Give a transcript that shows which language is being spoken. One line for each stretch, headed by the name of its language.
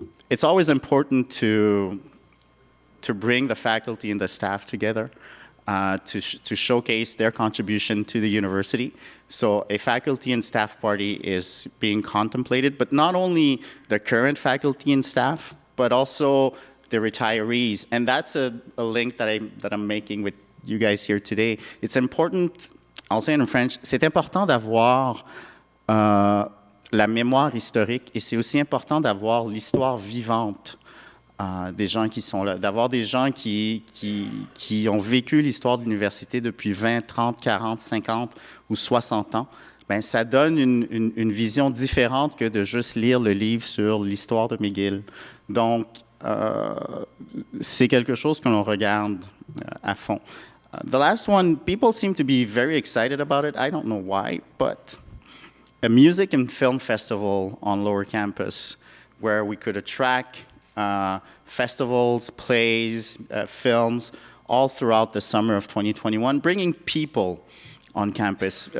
English: It's always important to bring the faculty and the staff together to showcase their contribution to the university. So a faculty and staff party is being contemplated, but not only the current faculty and staff, but also the retirees. And that's a link that I'm making with you guys here today. It's important, I'll say it in French,
French: c'est important d'avoir la mémoire historique, et c'est aussi important d'avoir l'histoire vivante des gens qui sont là, d'avoir des gens qui ont vécu l'histoire de l'université depuis 20, 30, 40, 50 ou 60 ans. Ben, ça donne une vision différente que de juste lire le livre sur l'histoire de McGill. Donc, c'est quelque chose que l'on regarde à fond.
English: The last one, people seem to be very excited about it. I don't know why, but a music and film festival on Lower Campus where we could attract festivals, plays, films, all throughout the summer of 2021, bringing people on campus.